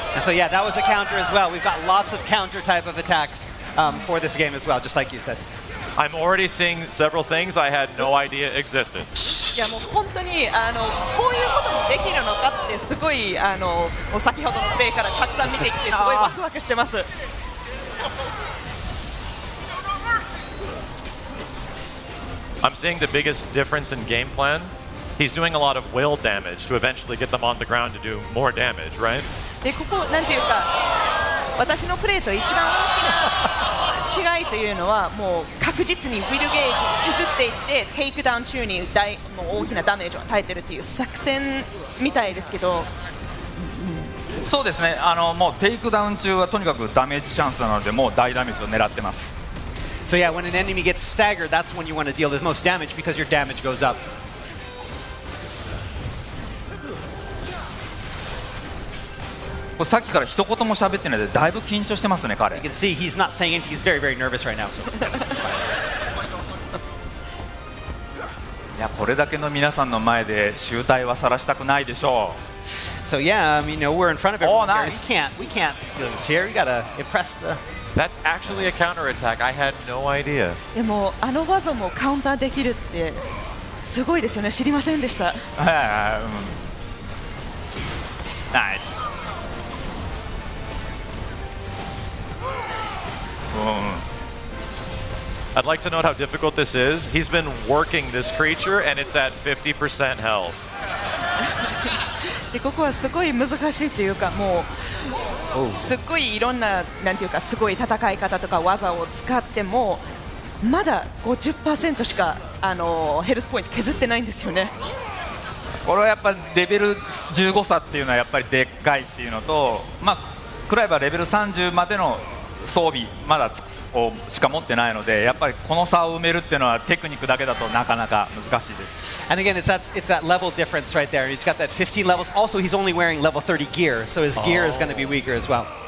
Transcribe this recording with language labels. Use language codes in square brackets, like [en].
[en] And so yeah, that was a counter as well. We've got lots of counter type of attacks for this game as well, just like you said. I'm already seeing several things I had no idea existed. [ja] いやもう本当にこういうこともできるのかってすごい先ほどのプレイからたくさん見てきてすごいワクワクしてます。 [en] I'm seeing the biggest difference in game plan. He's doing a lot of will damage to eventually get them on the ground to do more damage, right? [ja] でここなんていうか、私のプレーと一番大きな違いというのはもう確実にウィルゲージを削っていってテイクダウン中にもう大きなダメージを与えてるっていう作戦みたいですけど。そうですね。もうテイクダウン中はとにかくダメージチャンスなのでもう大ダメージを狙ってます。 [en] So yeah, when an enemy gets staggered, that's when you want to deal the most damage because your damage goes up. [ja] さっきから一言も喋ってないでだいぶ緊張してますね彼。 [en] You can see he's not saying anything. He's very, very nervous right now. So. [ja] いやこれだけの皆さんの前で醜態は晒したくないでしょう。 [en] So yeah, we're in front of everyone. Oh, nice. We can't do this here. We gotta impress the That's actually a counterattack. I had no idea. [ja] でもあの技もカウンターできるってすごいですよね。知りませんでした。ナイス。 [en] I'd like to note how difficult this is. He's been working this creature, and it's at 50% health. [ja] でここはすごい難しいというか、もうすっごいいろんななんていうかすごい戦い方とか技を使ってもまだ 50% しかヘルスポイント削ってないんですよね。これはやっぱりレベル15差っていうのはやっぱりでっかいっていうのと、まあクライバーレベル30までの装備まだをしか持ってないので、やっぱりこの差を埋めるっていうのはテクニックだけだとなかなか難しいです。 [en] And again, it's that level difference right there. He's got that 15 levels. Also, he's only wearing level 30 gear, so his gear is going to be weaker as well.